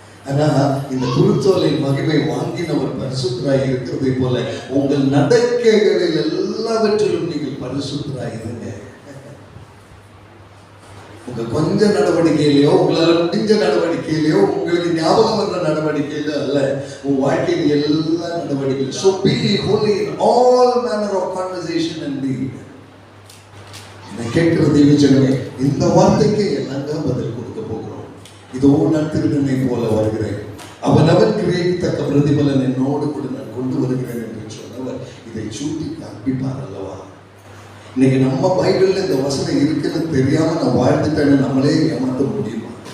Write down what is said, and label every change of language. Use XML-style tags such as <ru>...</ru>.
<ta>ஆனா இந்த குருத்தோலின் மகிமை வாங்கினவர் பரிசுத்தராய் இருக்கிறதை போல உங்கள் நடக்கைகளில் எல்லாவற்றிலும் நீங்கள் பரிசுத்தராய் இருங்க. உங்க கொஞ்ச நடவடிக்கையிலையோ, உங்களால முடிஞ்ச நடவடிக்கையிலையோ, உங்களுக்கு ஞாபகம் வர்ற நடவடிக்கையிலோ அல்ல, உன் வாழ்க்கையில் எல்லா நடவடிக்கையிலும்.</ta> <en>So be holy in all manner of conversation and deed.</en> <ta>என்னை கேட்கிற தெய்வ ஜனமே, இந்த வார்த்தைக்கு என்னங்க பதில் கொடுக்க போகிறோம்? இதோ நான் திருடனை போல வருகிறேன், அவனவன் கிரியைக்கு தக்க பிரதிபலன் என்னோடு கூட நான் கொண்டு வருகிறேன் என்று சொன்னவர் இதை சூட்டி காண்பிப்பார் அல்லவா? இன்னைக்கு நம்ம பைபிள்ல இந்த வசனம் இருக்குன்னு தெரியாம நான் வாழ்ந்துட்டேன்னு நம்மளே ஏமாற்ற முடியுமா?</ta>